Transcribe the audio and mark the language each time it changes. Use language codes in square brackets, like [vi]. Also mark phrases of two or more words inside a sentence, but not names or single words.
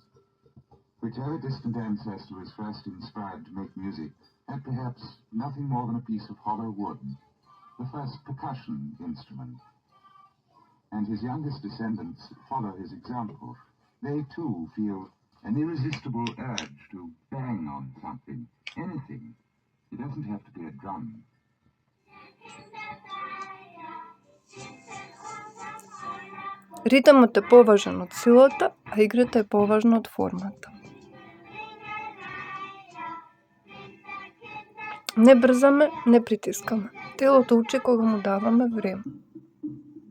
[en] Whichever distant ancestor was first inspired to make music had perhaps nothing more than a piece of hollow wood, the first percussion instrument. And his youngest descendants follow his example. They too feel an irresistible urge to bang on something, anything. It doesn't have to be a drum. [mk] Ритамот е поважен од силата, а играта е поважна од формата. Не брзаме, не притискаме. Телото учи кога му даваме време.